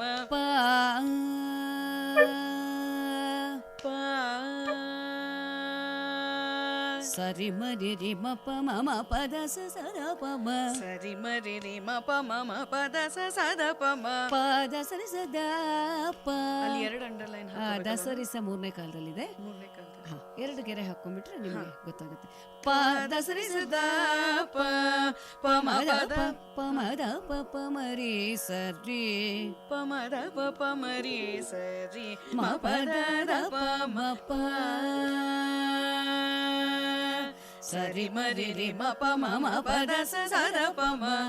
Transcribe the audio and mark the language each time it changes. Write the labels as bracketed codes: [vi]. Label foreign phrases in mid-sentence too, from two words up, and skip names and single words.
[kn] ಪ ಸರಿ ಮರಿ ರಿ ಮ ಪ ಮ ಮ ಪದ ಸ ಸ ದ ಪ ಮ ಸರಿ ಮರಿ ರಿ ಮ ಪ ಮ ಮ ಪದ ಸ ಸ ದ ಪ ಮ ಪದ ಸರಿ ಸ ದ ಪ. ಅಲ್ಲಿ 2 ಅಂಡರ್ಲೈನ್ ದ ಸರಿ ಸ ಮೂರನೇ ಕಾಲದಲ್ಲಿದೆ. ಮೂರನೇ ಕಾಲದಲ್ಲಿ 2 ಗೆರೆ ಹಾಕೊಂಡ್ಬಿಟ್ರೆ ನಿಮಗೆ ಗೊತ್ತಾಗುತ್ತೆ. ಪದ ಸರಿ ಸ ದ ಪ ಪ ಮ ಪದ ಪ ಮ ದ ಪ ಪ ಮರಿ ಸರಿ ಪ ಮ ದ ಪ ಪ ಮರಿ ಸರಿ ಮ ಪದ ದ ಪ ಮ ಪ ಸರಿ ಮರಿ ರಿ ಮ ಪ ಮ ಮ ಪದ ಸ ಸ ದ ಪ ಮ